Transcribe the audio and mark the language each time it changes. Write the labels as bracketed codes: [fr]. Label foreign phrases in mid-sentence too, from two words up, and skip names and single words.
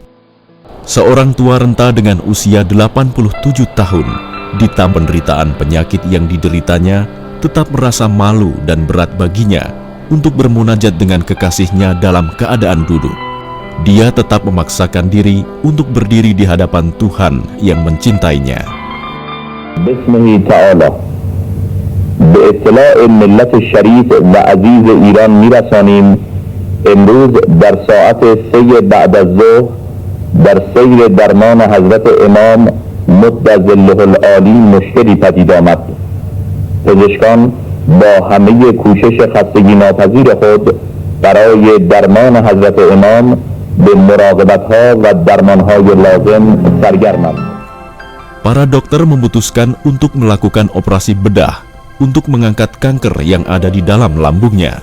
[id] Seorang tua renta dengan usia 87 tahun, ditambah penderitaan penyakit yang dideritanya, tetap merasa malu dan berat baginya untuk bermunajat dengan kekasihnya dalam keadaan duduk. Dia tetap memaksakan diri untuk berdiri di hadapan Tuhan yang mencintainya. [ar] بسمه تعالی [fa] به اطلاع ملت شریف و عزیز ایران میرسانیم امروز در ساعت 3 بعد از ظهر در سیر درمان حضرت امام [ar] مد ظله العالی [fa] مشکلی پدید آمد. پزشکان با همه کوشش خستگی ناپذیر خود برای درمان حضرت امام به مراقبت‌ها و درمان‌های لازم سرگرمند. Para dokter memutuskan untuk melakukan operasi bedah untuk mengangkat kanker yang ada di dalam lambungnya.